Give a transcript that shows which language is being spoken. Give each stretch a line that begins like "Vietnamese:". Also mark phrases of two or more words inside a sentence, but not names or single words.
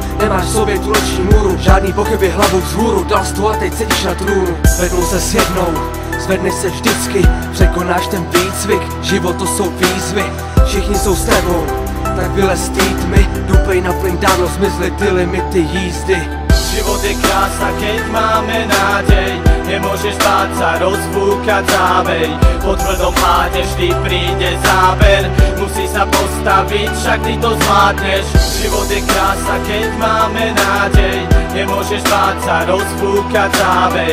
Czech: Nemáš v sobě tu noční můru, žádný pochyby hlavou vzhůru, dal jsi to a teď sedíš na trůnu. Zvednou se s jednou, zvedneš se vždycky, překonáš ten výcvik, život to jsou výzvy, všichni jsou s tebou. Tak vylez z té tmy, dupej na plyn, dávno zmizly ty limity jízdy.
Slovak: Život je krása, keď máme nádej, nemôžeš báť sa, rozbúchať závej. Po tvrdom páde vždy príde záber, musíš sa postaviť, však ty to zvládneš. Život je krása, keď máme nádej, nemôžeš báť sa, rozbúchať závej.